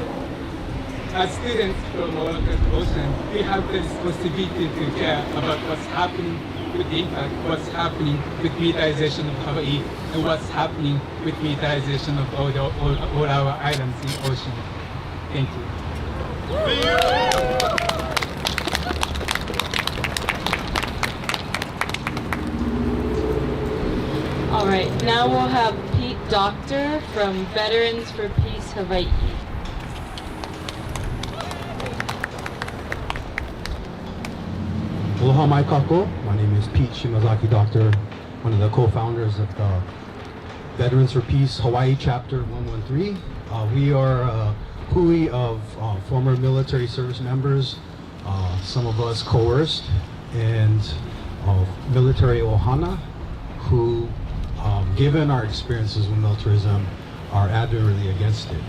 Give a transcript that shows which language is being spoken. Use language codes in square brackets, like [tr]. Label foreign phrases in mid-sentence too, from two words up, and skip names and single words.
[en] As students from all across the ocean, we have the responsibility to care about what's happening with RIMPAC, what's happening with militarization of Hawaii, and what's happening with militarization of all our islands in the ocean. Thank you. All right, now we'll have Pete Doctor from Veterans for Peace-Hawai'i. [haw] Aloha mai kako. [en] My name is Pete Shimazaki Doctor, one of the co-founders of the Veterans for Peace Hawaii Chapter 113. We are a hui of former military service members, some of us coerced, and military ohana, who, given our experiences with militarism, are adamantly against it.